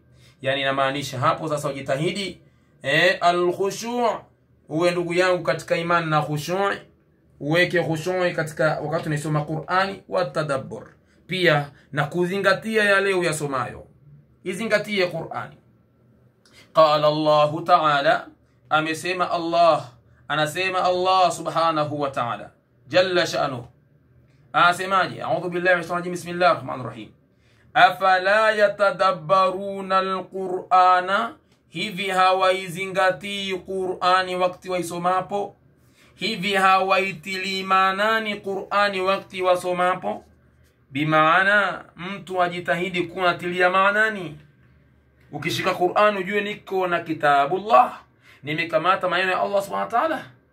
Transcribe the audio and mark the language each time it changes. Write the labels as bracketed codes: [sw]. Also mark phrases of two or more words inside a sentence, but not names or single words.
[sw] Yani inamaanisha hapo sasa ujitahidi al-khushu' uwe ndugu yangu katika imani na khushu', uweke khushu' katika wakati unasoma Qur'ani, [ar] وتدبر [sw] pia na kuzingatia yale uyasomayo. Izingatie Qur'ani. [ar] قال الله تعالى, [sw] amesema Allah, anasema Allah [ar] سبحانه وتعالى جل شأنه, [sw] asemaje? [ar] أعوذ بالله من الشيطان الرجيم، بسم الله الرحمن الرحيم. أفلا يتدبرون القرآن, [sw] hivi hawaizingatii Qur'ani wakati waisomapo? Hivi hawaitilii maanani Qur'ani wakati wasomapo? Bimaana mtu ajitahidi kunatilia maanani. Ukishika Qur'an ujue niko na kitabullah, nimekamata maneno ya Allah [ar] سبحانه وتعالى.